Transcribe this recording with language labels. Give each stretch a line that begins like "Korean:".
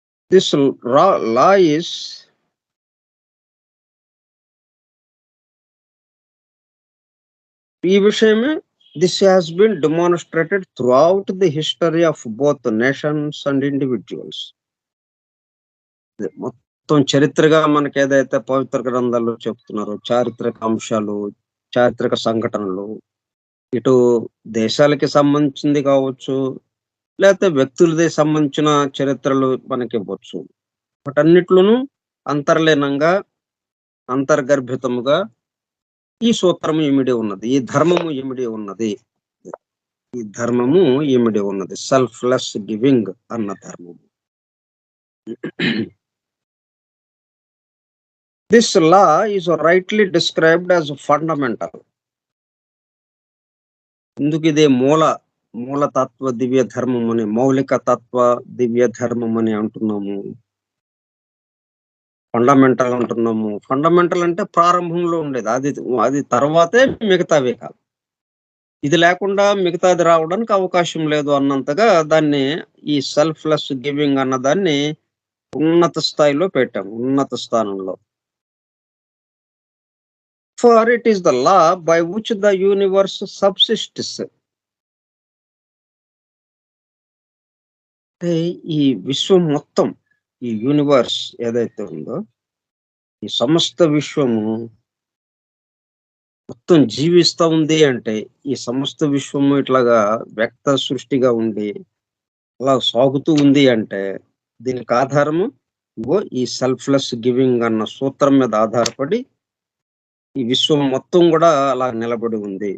English: This law is
Telugu: ఈ విషయమే
English: this has been demonstrated throughout the history of both nations and individuals.
Telugu: మొత్తం చరిత్రగా మనకి ఏదైతే పవిత్ర గ్రంథాల్లో చెప్తున్నారో చారిత్రక అంశాలు, చారిత్రక సంఘటనలు, ఇటు దేశాలకి సంబంధించింది కావచ్చు, లేకపోతే వ్యక్తులది సంబంధించిన చరిత్రలు మనకి ఇవ్వచ్చు. వాటన్నిట్లోనూ అంతర్లీనంగా, అంతర్గర్భితముగా ఈ సూత్రము ఇమిడి ఉన్నది. ఈ ధర్మము ఇమిడి ఉన్నది. ఈ ధర్మము ఇమిడి ఉన్నది. సెల్ఫ్‌లెస్ గివింగ్ అన్న ధర్మము.
English: This law is rightly described as fundamental.
Telugu: ఎందుకు ఇది మూలతత్వ దివ్య ధర్మం అని, మౌలిక తత్వ దివ్య ధర్మం అని అంటున్నాము. ఫండమెంటల్ అంటున్నాము. ఫండమెంటల్ అంటే ప్రారంభంలో ఉండేది. అది తర్వాతే మిగతావే కాదు. ఇది లేకుండా మిగతాది రావడానికి అవకాశం లేదు అన్నంతగా దాన్ని ఈ సెల్ఫ్‌లెస్ గివింగ్ అన్న దాన్ని ఉన్నత స్థాయిలో పెట్టాము. ఉన్నత స్థానంలో.
English: For it is the law by which the universe subsists.
Telugu: అంటే ఈ విశ్వం మొత్తం, ఈ యూనివర్స్ ఏదైతే ఉందో, ఈ సమస్త విశ్వము మొత్తం జీవిస్తా ఉంది అంటే, ఈ సమస్త విశ్వము ఇట్లాగా వ్యక్త సృష్టిగా ఉండి అలా సాగుతూ ఉంది అంటే, దీనికి ఆధారము ఈ సెల్ఫ్‌లెస్ గివింగ్ అన్న సూత్రం మీద ఆధారపడి ఈ విశ్వం మొత్తం కూడా అలా నిలబడి ఉంది.